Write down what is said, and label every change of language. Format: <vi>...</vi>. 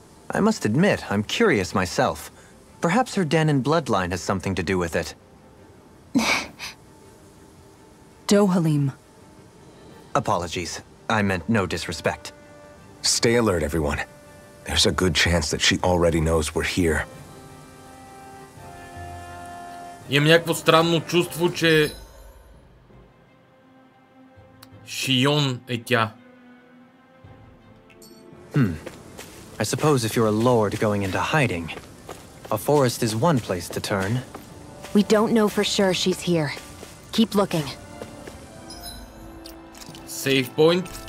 <en>I must admit, I'm curious myself. Perhaps her Danan bloodline has something to do with it. Dohalim. Apologies. I meant no disrespect. Stay alert, everyone. There's a good chance that she already knows we're here.</en> <bg>Имам някакво странно чувство, че Шион е тя.</bg> <en>I suppose if you're a lord going into hiding, a forest is one place to turn. We don't know for sure she's here. Keep looking. Save point.</en>